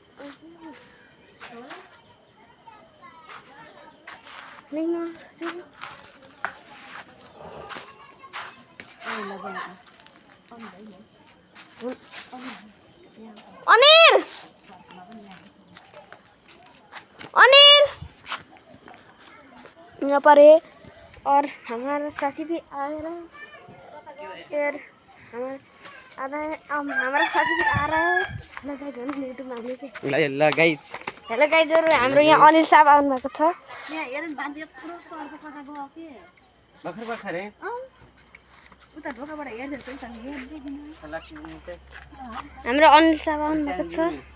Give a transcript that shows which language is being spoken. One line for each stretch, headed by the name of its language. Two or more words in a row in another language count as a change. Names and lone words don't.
Hindi: नहीं ना अनिल अनिल यहाँ पर है और हमारा साथी भी आ रहा है। हमारा साथी भी आ रहा है।
English: hello guys
Nepali: हाम्रो यहाँ अनिल साहब आउनु भएको छ। यहाँ हेर बाँधी यत्रो सर्प कता गयो के भर्खर भर्खर है उता ढोकाबाट हेर्दै त हाम्रो अनिल साहब आउनु भएको छ।